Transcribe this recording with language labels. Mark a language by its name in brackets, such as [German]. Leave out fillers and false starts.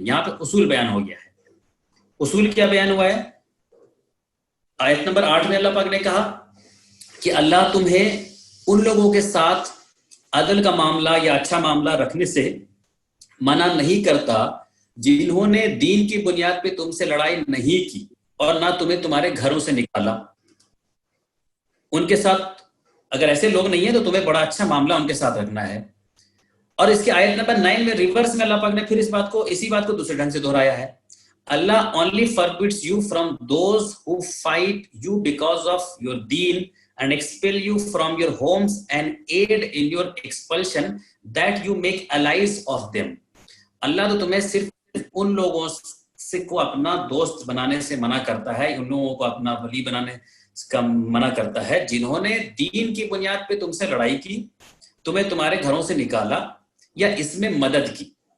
[Urdu] یہاں پہ اصول بیان ہو گیا ہے. اصول کیا بیان ہوا ہے؟ آیت نمبر 8 میں اللہ پاک نے کہا کہ اللہ تمہیں ان لوگوں کے ساتھ عدل کا معاملہ یا اچھا معاملہ رکھنے سے منع نہیں کرتا جنہوں نے دین کی بنیاد پہ تم سے لڑائی نہیں کی اور نہ تمہیں تمہارے گھروں سے نکالا. ان کے ساتھ اگر ایسے لوگ نہیں ہیں تو تمہیں بڑا اچھا معاملہ ان کے ساتھ رکھنا ہے. اور اس کے آیت نمبر 9 میں ریورس میں اللہ پاک نے پھر اسی بات کو دوسرے ڈھنگ سے دہرایا ہے. [English] Allah only forbids you from those who fight you because of your deen and expel you from your homes and aid in your expulsion that you make allies of them. [Urdu] اللہ تو تمہیں صرف ان لوگوں سے کو اپنا دوست بنانے سے منع کرتا ہے، ان لوگوں کو اپنا ولی بنانے کا منع کرتا ہے جنہوں نے دین کی بنیاد پہ تم سے لڑائی کی، تمہیں تمہارے گھروں سے نکالا یا اس میں مدد کی.